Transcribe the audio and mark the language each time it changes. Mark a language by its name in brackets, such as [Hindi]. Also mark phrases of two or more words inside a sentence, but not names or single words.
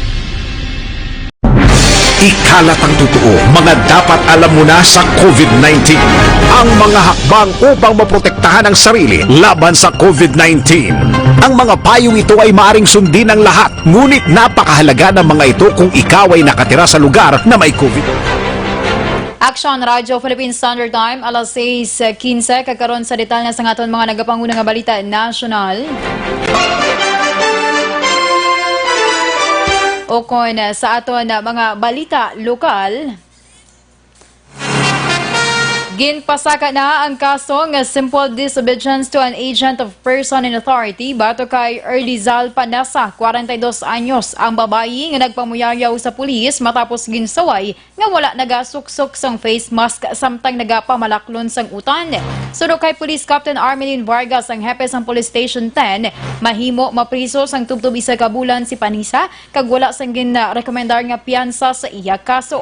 [Filipino] Ikalat ang totoo, mga dapat alam mo na sa COVID-19. Ang mga hakbang upang maprotektahan ang sarili laban sa COVID-19. Ang mga payong ito ay maaring sundin ng lahat, ngunit napakahalaga ng mga ito kung ikaw ay nakatira sa lugar na may COVID. [Hiligaynon] Action Radio Philippine Standard Time, alas 6:15, kagkaroon sa detalye sa aton mga nagapangunang nga balita national. O kung sa aton mga balita lokal, ginpasaka na ang kaso ng [English] simple disobedience to an agent of person in authority [Hiligaynon] bato kay Erlizal Panasa, 42 anyos, ang babayi nga nagpamuyayaw sa pulis matapos ginsaway nga wala nagasuksok sang [English] face mask [Hiligaynon] samtang nagapamalaklon sang utan. Suno kay Police Captain Armelin Vargas, ang hepe sang Police Station 10, mahimo mapriso sang tubtub isa ka bulan si Panisa kag wala sang gin-rekomendar nga piyansa sa iya kaso.